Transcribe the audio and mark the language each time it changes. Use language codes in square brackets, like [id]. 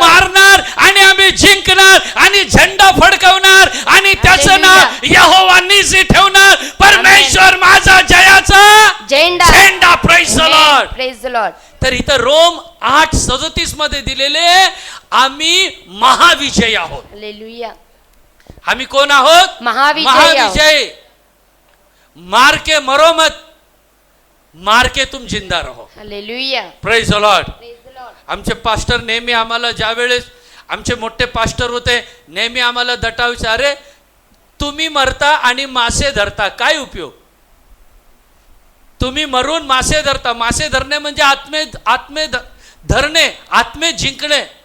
[mr] मारणार आणि आम्ही जिंकणार आणि झेंडा फडकवणार आणि त्याचं नाव [en] Hallelujah. [mr] यहोवा निसी ठेवणार. परमेश्वर माझा जयाचा झेंडा. [en] Praise the lord. Praise the Lord. [mr] तर इथं रोम 8:37 मध्ये दिलेले, आम्ही महाविजयी आहोत. [en] Hallelujah. [mr] आम्ही कोण आहोत? महाविजयी महाविजयी. [hi] मार के मरो मत, मार के तुम जिंदा रहो. [en] Hallelujah. Praise the Lord. Praise the Lord. [mr] आमचे पास्टर नेहमी आम्हाला, ज्या वेळेस आमचे मोठे पास्टर होते, नेहमी आम्हाला दटावायचे, अरे तुम्ही मरता आणि मासे धरता, काय उपयोग? तुम्ही मरून मासे धरता. मासे धरणे म्हणजे आत्मे धरणे, आत्मे जिंकणे.